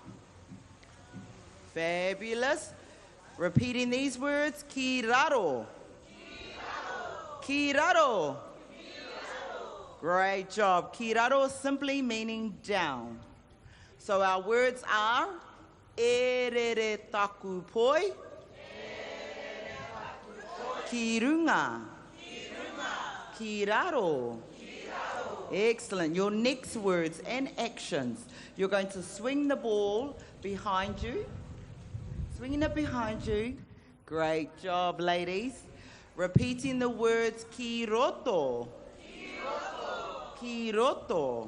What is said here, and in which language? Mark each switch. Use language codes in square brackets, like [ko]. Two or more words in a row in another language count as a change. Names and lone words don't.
[en] Fabulous. Repeating these words, kiraro. Kiraro. Great job. Kiraro simply meaning down. So our words are [mi] erere taku poi. Kirunga. Kiraro. [en] Excellent. Your next words and actions. You're going to swing the ball behind you. Swinging it behind you. Great job, ladies. Repeating the words kiroto. [mi] Kiroto.